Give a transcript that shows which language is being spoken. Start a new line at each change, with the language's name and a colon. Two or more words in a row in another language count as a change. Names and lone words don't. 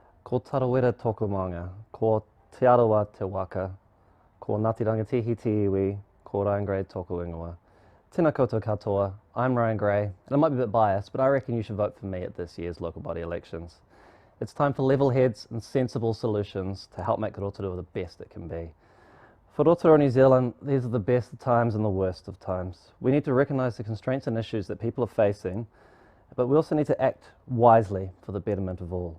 Māori: Ko tarawera tōku maunga, ko te Arawa te waka, ko Ngāti Rangatihi te iwi, ko Ryan Gray tōku ingoa. Tēnā koutou katoa,
English: I'm Ryan Gray, and I might be a bit biased, but I reckon you should vote for me at this year's local body elections. It's time for level heads and sensible solutions to help make Rotorua the best it can be. For Rotorua, New Zealand, these are the best of times and the worst of times. We need to recognise the constraints and issues that people are facing, but we also need to act wisely for the betterment of all.